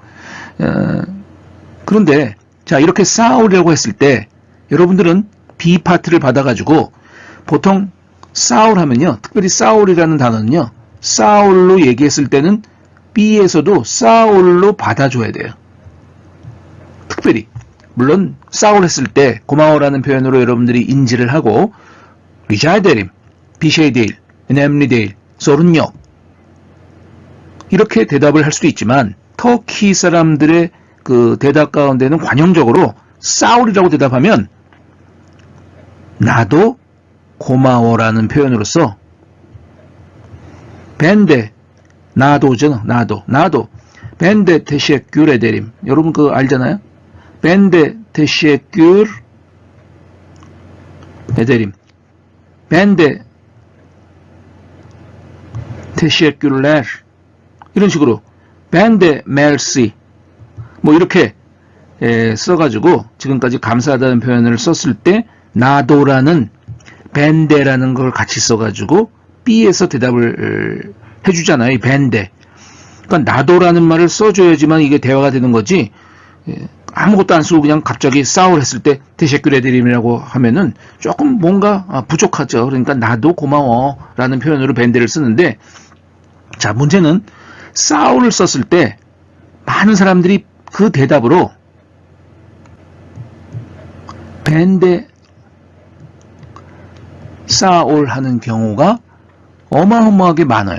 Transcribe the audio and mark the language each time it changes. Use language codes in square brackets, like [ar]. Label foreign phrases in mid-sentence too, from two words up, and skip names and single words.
[ko] 그런데 자, 이렇게 싸우려고 했을 때 여러분들은 B 파트를 받아가지고 보통 싸울 하면요, 특별히 싸울이라는 단어는요, 싸울로 얘기했을 때는 B에서도 싸울로 받아줘야 돼요. 특별히 물론 싸울 했을 때 고마워라는 표현으로 여러분들이 인지를 하고 [tr] rica ederim, bir şey değil, önemli değil, sorun yok [ko] 이렇게 대답을 할 수도 있지만, 터키 사람들의 그 대답 가운데는 관용적으로 싸울이라고 대답하면 나도 고마워라는 표현으로서 벤데, 나도죠. [tr] 나도 ben de teşekkür ederim. [ko] 여러분 알잖아요. [tr] ben de teşekkür ederim. ben de teşekkürler. [ko] 이런 식으로 벤데 merci 뭐 이렇게 써가지고 지금까지 감사하다는 표현을 썼을 때 나도라는 벤데라는 걸 같이 써가지고 B에서 대답을 해주잖아요. 이 벤데. 그러니까 나도라는 말을 써줘야지만 이게 대화가 되는 거지, 아무것도 안 쓰고 그냥 갑자기 싸울 했을 때 [tr] teşekkür ederim [ko] 이라고 하면은 조금 뭔가 부족하죠. 그러니까 나도 고마워 라는 표현으로 벤데를 쓰는데, 자, 문제는 싸울을 썼을 때 많은 사람들이 그 대답으로 [tr] ben de sağol [ko] 하는 경우가 어마어마하게 많아요.